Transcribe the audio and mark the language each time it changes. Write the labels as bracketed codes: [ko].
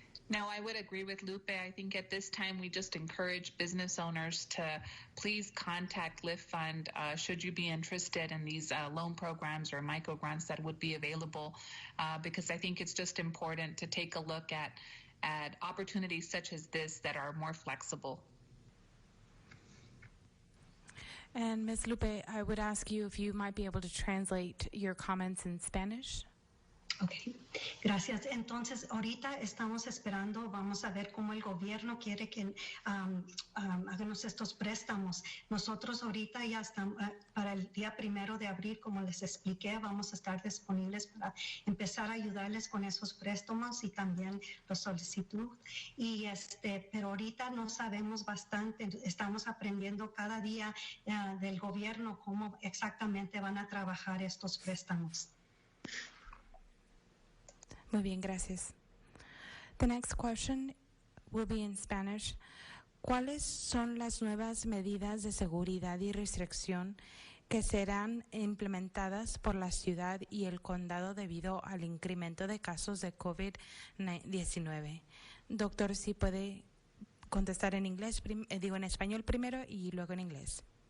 [en] No, I would agree with Lupe. I think at this time we just encourage business owners to please contact Lift Fund should you be interested in these loan programs or micro grants that would be available, because I think it's just important to take a look at opportunities such as this that are more flexible. And Ms. Lupe, I would ask you if you might be able to translate your comments in Spanish. [es] Ok, gracias. Entonces, ahorita estamos esperando, vamos a ver cómo el gobierno quiere que hagamos estos préstamos. Nosotros ahorita ya estamos, para el día 1 de abril, como les expliqué, vamos a estar disponibles para empezar a ayudarles con esos préstamos y también la solicitud. Y pero ahorita no sabemos bastante, estamos aprendiendo cada día del gobierno cómo exactamente van a trabajar estos préstamos. Muy bien, gracias. [en] The next question will be in Spanish. [es] ¿Cuáles son las nuevas medidas de seguridad y restricción que serán implementadas por la ciudad y el condado debido al incremento de casos de COVID-19? Doctor, si puede contestar en inglés, en español primero y luego en inglés.